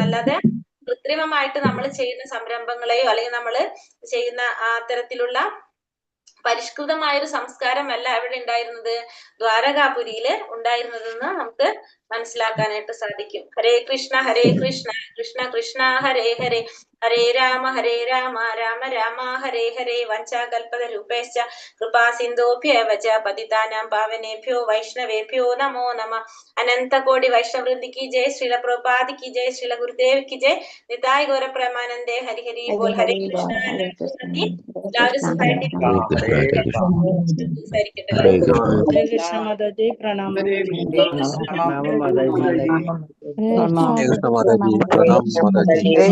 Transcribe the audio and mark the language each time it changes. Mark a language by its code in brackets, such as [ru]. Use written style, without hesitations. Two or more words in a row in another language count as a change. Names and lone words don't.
[ml] അല്ലാതെ കൃത്രിമമായിട്ട് നമ്മൾ ചെയ്യുന്ന സംരംഭങ്ങളെയോ അല്ലെങ്കിൽ നമ്മൾ ചെയ്യുന്ന അത്തരത്തിലുള്ള പരിഷ്കൃതമായൊരു സംസ്കാരമല്ല എവിടെ ഉണ്ടായിരുന്നത്? ദ്വാരകാപുരിയില് ഉണ്ടായിരുന്നതെന്ന് നമുക്ക് മനസ്സിലാക്കാനായിട്ട് സാധിക്കും. [sa] ഹരേ കൃഷ്ണ കൃഷ്ണ കൃഷ്ണ ഹരേ ഹരേ, ഹരേ രാമ രാമ രാമ ഹരേ ഹരേ. വഞ്ചാകൽപതരൂപേശ്ച കൃപാ സിന്ധോഭ്യവ ച പതിതാനാം പാവനേഭ്യോ വൈഷ്ണവേഭ്യോ നമോ നമഃ. [hi] अनंतकोटि वैष्णववृंदी की जय। श्रील प्रभुपाद की जय. श्रील गुरुदेव की जय। निताई गौर प्रेमानंदे हरि हरि बोल। हरे कृष्ण. [ml] എല്ലാവരും സുഖമായിട്ടിരിക്കും. ഹരേ കൃഷ്ണ മാതാജി പ്രണാമം. [hi] माता जी। हरे कृष्ण प्रणाम कृष्ण माता जी, प्रणाम माता जी।